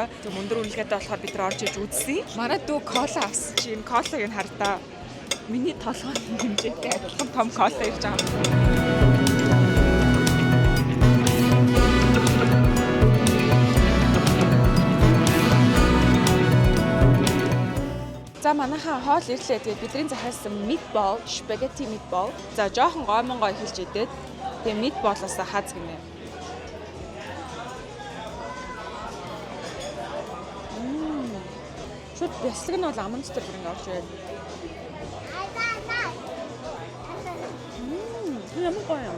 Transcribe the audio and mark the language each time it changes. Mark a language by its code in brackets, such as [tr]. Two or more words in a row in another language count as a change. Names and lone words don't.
[mn] Тэг өндөр үнэлгээтэй болохоор бид нар орж иж үзсэн. Манай дүү кола авсан чи энэ колыг нь хардаа миний толгойн хэмжээтэй адилхан том кола ирж байгаа. За манайхаа хоол ирлээ. Тэгээд бидний захиалсан meatball, [en] spaghetti meatball. [mn] За жоохон гомонгой хэлж идээд тэгээд meatball-аас хаз гинэ. Шууд бяцлаг нь бол аман дотор бүр ингэ орж ирээд. Ямар гоё юм бэ?